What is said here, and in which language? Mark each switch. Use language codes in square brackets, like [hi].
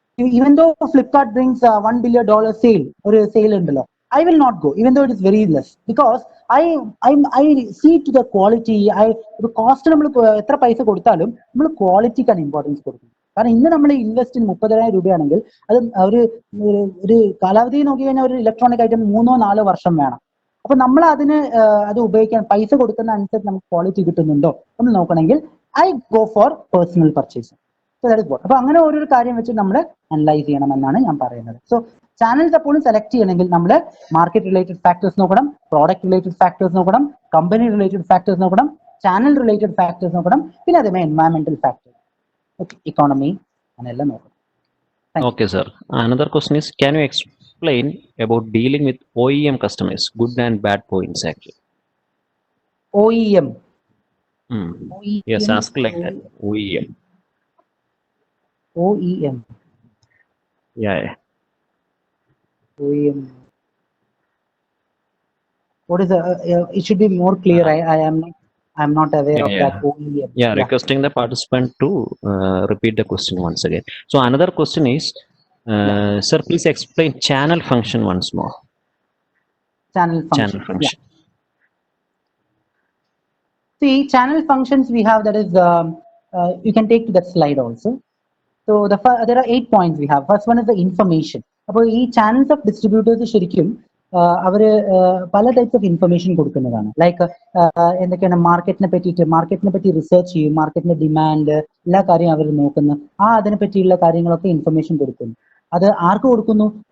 [en] Even though Flipkart brings $1 billion sale or a sale [ml] ഉണ്ടല്ലോ, [en] I will not go even though it is very less because I see to the quality. [ml] ഒരു cost നമ്മൾ എത്ര പൈസ കൊടുത്താലും നമ്മൾ ക്വാളിറ്റിക്കാണ് importance കൊടുക്കുന്നത്. കാരണം ഇന്ന് നമ്മൾ ഇൻവെസ്റ്റ് 30,000 രൂപയാണെങ്കിൽ അത് ഒരു കാലാവധി നോക്കി കഴിഞ്ഞാൽ ഒരു ഇലക്ട്രോണിക് ഐറ്റം 3-4 വർഷം വേണം. അപ്പൊ നമ്മൾ അത് ഉപയോഗിക്കാൻ പൈസ കൊടുക്കുന്ന അനുസരിച്ച് നമുക്ക് ക്വാളിറ്റി കിട്ടുന്നുണ്ടോ നമ്മൾ നോക്കണമെങ്കിൽ [en] I go for personal purchase. So that is what. [ml] അപ്പൊ അങ്ങനെ ഓരോ കാര്യം വെച്ച് നമ്മൾ അനലൈസ് ചെയ്യണമെന്നാണ് ഞാൻ പറയുന്നത്. സോ ചാനൽസ് എപ്പോഴും സെലക്ട് ചെയ്യണമെങ്കിൽ നമ്മൾ മാർക്കറ്റ് റിലേറ്റഡ് ഫാക്ടേഴ്സ് നോക്കണം, പ്രോഡക്റ്റ് റിലേറ്റഡ് ഫാക്ടേഴ്സ് നോക്കണം, കമ്പനി റിലേറ്റഡ് ഫാക്ടേഴ്സ് നോക്കണം, ചാനൽ റിലേറ്റഡ് ഫാക്ടേഴ്സ് നോക്കണം, പിന്നെ അതേമാതിരി എൻവയറമെന്റൽ ഫാക്ടേഴ്സ്, ഇക്കോണമി അങ്ങനെയെല്ലാം നോക്കണം. [en] Okay, sir. Another question is, can you explain about dealing with OEM customers, good and bad points actually? OEM. Yes, ask like that. OEM. OEM. Yeah. OEM. What is it should be more clear. I'm not aware of that OEM. Yeah, requesting the participant to repeat the question once again. So another question is, sir, please explain channel function once more. Channel function. Yeah. See, channel functions we have, that is, you can take to that slide also. So there are 8 points we have. First one is the information. [ml] അപ്പോൾ ഈ channels of distributors ശരിക്കും അവര് പല types of information കൊടുക്കുന്നതാണ്. Like എന്തൊക്കെയാണ് മാർക്കറ്റിനെ പറ്റി research ചെയ്യും, മാർക്കറ്റിന്റെ ഡിമാൻഡ് എല്ലാ കാര്യവും അവർ നോക്കുന്നു, അതിനെ പറ്റിയുള്ള കാര്യങ്ങളൊക്കെ ഇൻഫർമേഷൻ കൊടുക്കുന്നു. അത് ആർക്ക് കൊടുക്കുന്നു?